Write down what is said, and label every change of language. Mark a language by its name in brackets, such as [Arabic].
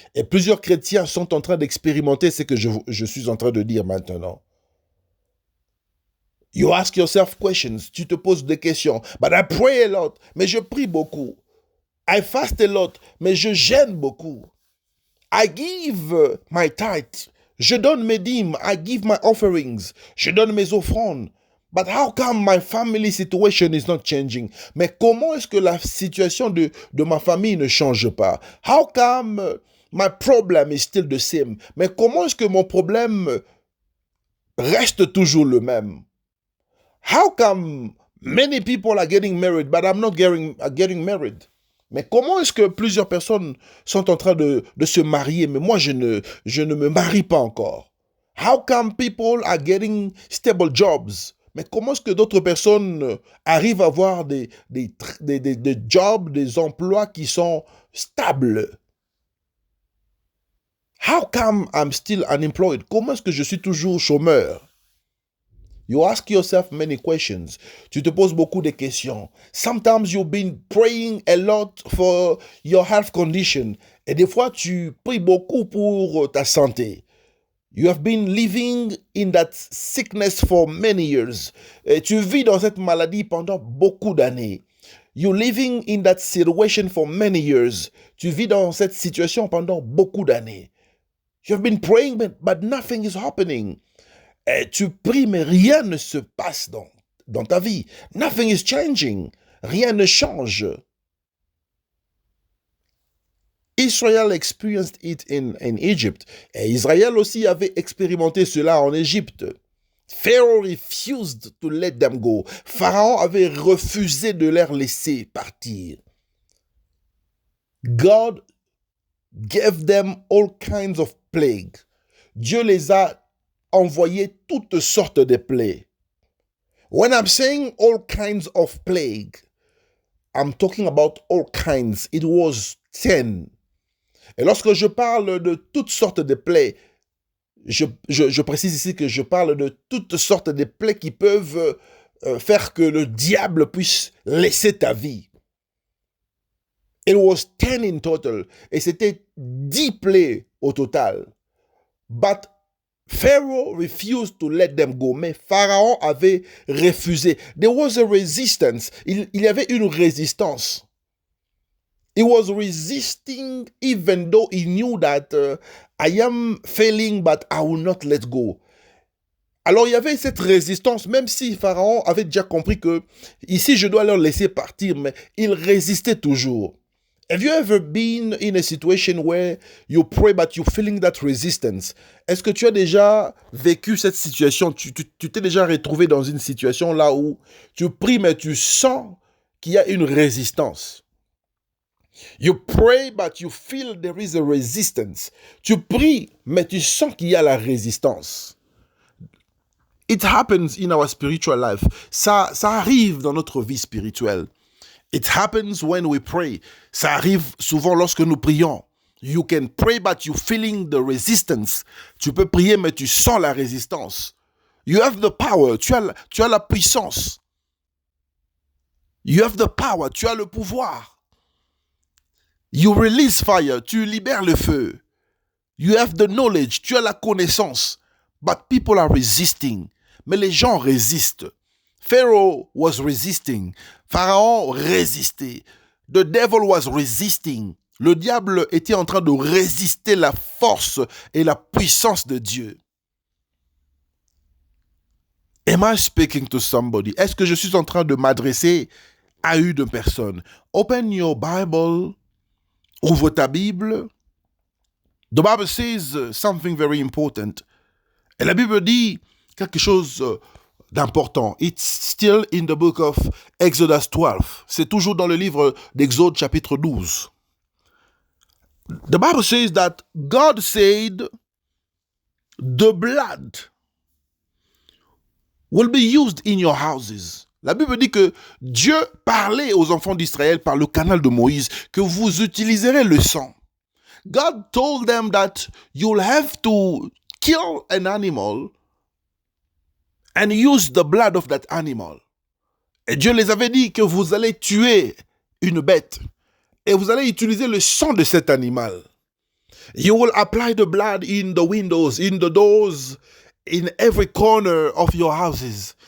[French] Et plusieurs chrétiens sont en train d'expérimenter ce que je suis en train de dire maintenant. [English] You ask yourself questions. [French] Tu te poses des questions. [English] But I pray a lot. [French] Mais je prie beaucoup. [English] I fast a lot, [French] mais je jeûne beaucoup. [English] I give my tithe. [French] Je donne mes dîmes. [English] I give my offerings. [French] Je donne mes offrandes. [English] But how come my family situation is not changing? [French] Mais comment est-ce que la situation de ma famille ne change pas? [English] How come my problem is still the same? [French] Mais comment est-ce que mon problème reste toujours le même? [English] How come many people are getting married, but I'm not getting married? [French] Mais comment est-ce que plusieurs personnes sont en train de se marier, mais moi je ne me marie pas encore? [English] How come people are getting stable jobs? [French] Mais comment est-ce que d'autres personnes arrivent à avoir des jobs, des emplois qui sont stables? [English] How come I'm still unemployed? [French] Comment est-ce que je suis toujours chômeur? [English] You ask yourself many questions. [French] Tu te poses beaucoup de questions. [English] Sometimes you've been praying a lot for your health condition. [French] Et des fois, tu pries beaucoup pour ta santé. [English] You have been living in that sickness for many years. [French] Et tu vis dans cette maladie pendant beaucoup d'années. [English] You're living in that situation for many years. [French] Tu vis dans cette situation pendant beaucoup d'années. [English] You have been praying, but nothing is happening. [French] Et tu pries, mais rien ne se passe dans ta vie. [English] Nothing is changing. [French] Rien ne change. [English] Israel experienced it in Egypt. [French] Et Israël aussi avait expérimenté cela en Égypte. [English] Pharaoh refused to let them go. [French] Pharaon avait refusé de les laisser partir. [English] God gave them all kinds of plagues. [French] Dieu les a envoyé toutes sortes de plaies. [English] When I'm saying all kinds of plague, I'm talking about all kinds. It was 10. [French] Et lorsque je parle de toutes sortes de plaies, je précise ici que je parle de toutes sortes de plaies qui peuvent faire que le diable puisse laisser ta vie. [English] It was 10 in total. [French] Et c'était 10 plaies au total. [English] But Pharaoh refused to let them go. [French] Mais Pharaon avait refusé. [English] There was a resistance. [French] Il y avait une résistance. [English] He was resisting even though he knew that I am failing but I will not let go. [French] Alors il y avait cette résistance, même si Pharaon avait déjà compris que ici je dois leur laisser partir, mais il résistait toujours. [English] Have you ever been in a situation where you pray but you're feeling that resistance? [French] Est-ce que tu as déjà vécu cette situation? Tu t'es déjà retrouvé dans une situation là où tu pries mais tu sens qu'il y a une résistance? [English] You pray but you feel there is a resistance. [French] Tu pries mais tu sens qu'il y a la résistance. [English] It happens in our spiritual life. [French] Ça arrive dans notre vie spirituelle. [English] It happens when we pray. [French] Ça arrive souvent lorsque nous prions. [English] You can pray but you feeling the resistance. [French] Tu peux prier mais tu sens la résistance. [English] You have the power. [French] Tu as la puissance. [English] You have the power. [French] Tu as le pouvoir. [English] You release fire. [French] Tu libères le feu. [English] You have the knowledge. [French] Tu as la connaissance. [English] But people are resisting. [French] Mais les gens résistent. [English] Pharaoh was resisting. [French] Pharaon résistait. [English] The devil was resisting. [French] Le diable était en train de résister la force et la puissance de Dieu. [English] Am I speaking to somebody? [French] Est-ce que je suis en train de m'adresser à une personne? [English] Open your Bible. [French] Ouvre ta Bible. [English] The Bible says something very important. [French] Et la Bible dit quelque chose d'important. [English] It's still in the book of Exodus 12. [French] C'est toujours dans le livre d'Exode chapitre 12. [English] The Bible says that God said the blood will be used in your houses. [French] La Bible dit que Dieu parlait aux enfants d'Israël par le canal de Moïse que vous utiliserez le sang. [English] God told them that you'll have to kill an animal and use the blood of that animal. [French] Et Dieu les avait dit que vous allez tuer une bête et vous allez utiliser le sang de cet animal. [English] You will apply the blood in the windows, in the doors, in every corner of your houses.